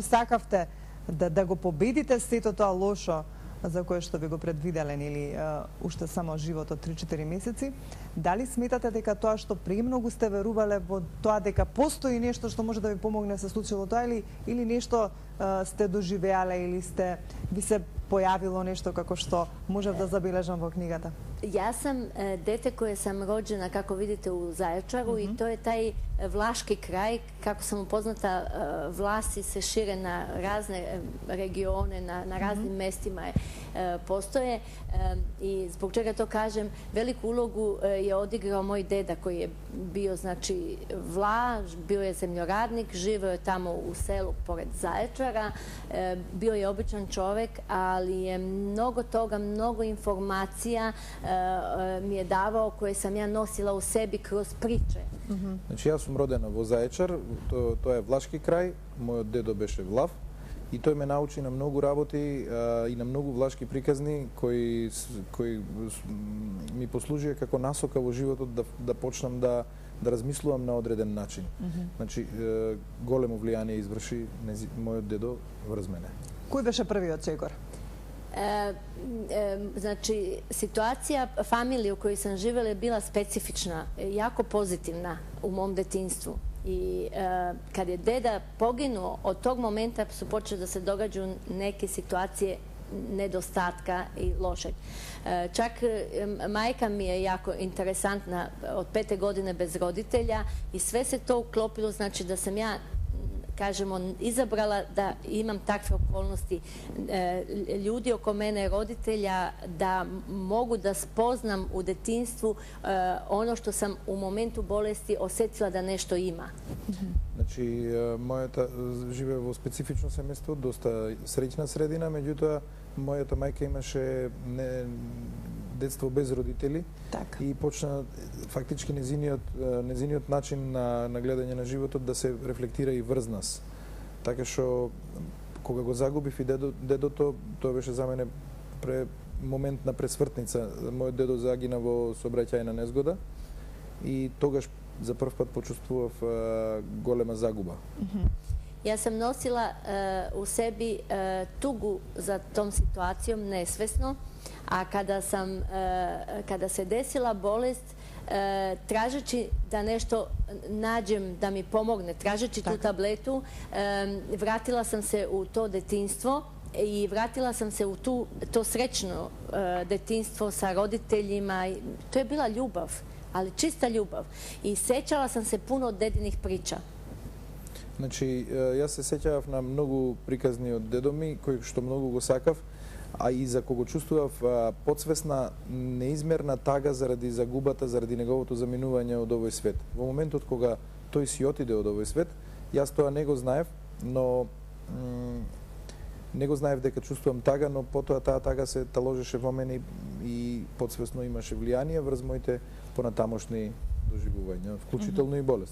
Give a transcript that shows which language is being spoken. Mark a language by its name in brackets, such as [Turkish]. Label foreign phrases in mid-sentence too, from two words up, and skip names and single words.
[Macedonian] сакавте да го победите сето тоа лошо за кое што ви го предвиделе, или уште само живот од 3-4 месеци, дали сметате дека тоа што премногу сте верувале во тоа дека постои нешто што може да ви помогне се случило тоа, или нешто сте доживеале, или ви се појавило нешто како што можев да забележам во книгата? [Serbian] Ja sam dete koje sam rođena, kako vidite, u Zaječaru, i to je taj vlaški kraj. Kako sam upoznata, Vlasi se šire na razne regione, na raznim mestima postoje, i zbog čega to kažem, veliku ulogu je odigrao moj deda koji je bio, znači, Vla, bio je zemljoradnik, živeo je tamo u selu pored Zaječara, bio je običan čovek, ali je mnogo toga, mnogo informacija mi je davao, koje sam ja nosila u sebi kroz priče. [Macedonian] Значи, јас сум родена во Заечар, тоа е влашки крај, мојот дедо беше влав, и тој ме научи на многу работи и на многу влашки приказни кои ми послужија како насока во животот да почнам да размислувам на одреден начин. Значи, големо влијание изврши мојот дедо врз мене. Кој беше првиот чекор? [Serbian] Znači, situacija familije u kojoj sam živjela je bila specifična, jako pozitivna u mom detinjstvu. I kad je deda poginuo, od tog momenta su počele da se događaju neke situacije nedostatka i lošeg. Čak majka mi je jako interesantna, od 5. godine bez roditelja, i sve se to uklopilo, znači da sam ja, kažemo, izabrala da imam takve okolnosti, ljudi oko mene, roditelja, da mogu da spoznam u detinjstvu ono što sam u momentu bolesti osetila da nešto ima. [Macedonian] Значи, мојата живее во специфично семејство, доста среќна средина, меѓутоа мојата мајка имаше детство без родители, и почна фактички незиниот начин на гледање на животот да се рефлектира и врз нас. Така што кога го загубив и дедото, тоа беше за мене момент на пресвртница. Мојот дедо загина во сообраќајна незгода и тогаш за прв пат почувствував голема загуба. [Serbian] Ja sam nosila u sebi tugu za tom situacijom nesvesno, a kada se desila bolest, tražeći da nešto nađem da mi pomogne, tražeći tu tabletu, vratila sam se u to detinjstvo i vratila sam se u to srećno detinjstvo sa roditeljima. To je bila ljubav, ali čista ljubav. I sećala sam se puno od dedinih priča. [Macedonian] Значи, јас се сеќавав на многу приказни од дедо ми, кои што многу го сакав, а и за кого чувствував подсвесна неизмерна тага заради загубата, заради неговото заминување од овој свет. Во моментот кога тој си отиде од овој свет, јас тоа не го знаев, но не го знаев дека чувствувам тага, но потоа таа тага се таложеше во мене и подсвесно имаше влијание врз моите понатамошни доживувања, вклучително и болест.